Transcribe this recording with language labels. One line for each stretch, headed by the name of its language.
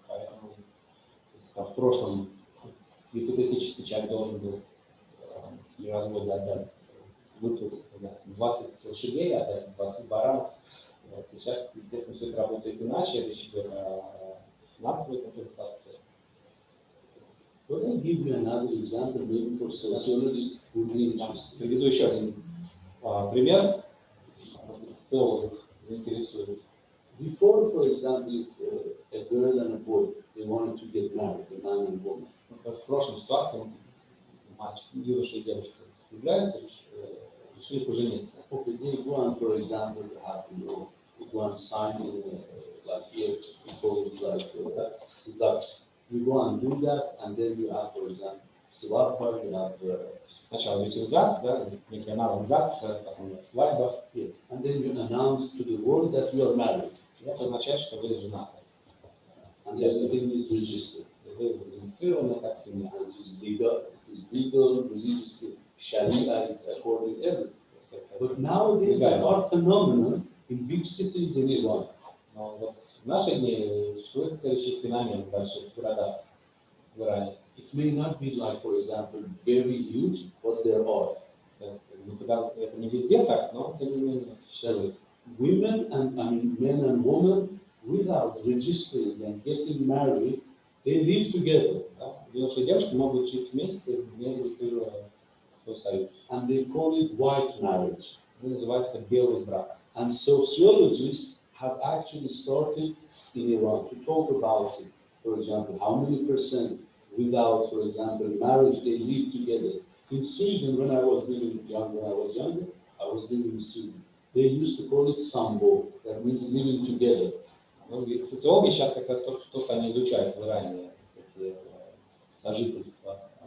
Russian: Поэтому в прошлом гипотетически человек должен был при разводе отдать, выплатить 20 лошадей, отдать 20 баранов. Вот. И сейчас, естественно, все это работает иначе, речь идет о финансовой компенсации.
English: Let me give you another example, maybe for sociologists who be interested.
Russian: Приведу еще один пример, социологов интересует.
English: Before, for example, a girl and a boy, they wanted to get married, a man and woman.
Russian: В прошлом ситуации мальчик, юноша и девушка влюбляются, решили пожениться.
English: Okay, they go on, for example, have go and sign in like here, we call it like ZAGS. You go and do that, and then you have, for example, свадьба, you have
Russian: Сначала идете в ЗАГС, да, некий аналог ЗАГСа, потом свадьба.
English: And then you announce to the world that you are married.
Russian: Это означает, что вы женаты.
English: And everything is registered.
Russian: Вы зарегистрированы как семья.
English: And it is legal, religiously, Sharia, it's according to everything. But nowadays there are phenomena in big cities in Iran.
Russian: Но вот в наши дни существует следующий феномен в больших городах в Иране.
English: It may not be like, for example, very huge, but there are.
Russian: Это не везде так, но тем не менее существует.
English: Women and men and women, without registering and getting married, they live together.
Russian: Юноша и девушка могут жить вместе, не регистрируя свой союз.
English: And they call it white marriage.
Russian: Они называют это белый брак.
English: And sociologists have actually started in Iran to talk about it. For example, how many percent without, for example, marriage, they live together. In Sweden, when I was living younger, I was living in Sweden. They used to call it sambo, that means living together.
Russian: Ну, социологи сейчас как раз то, что они изучают в Иране, эти сожительства.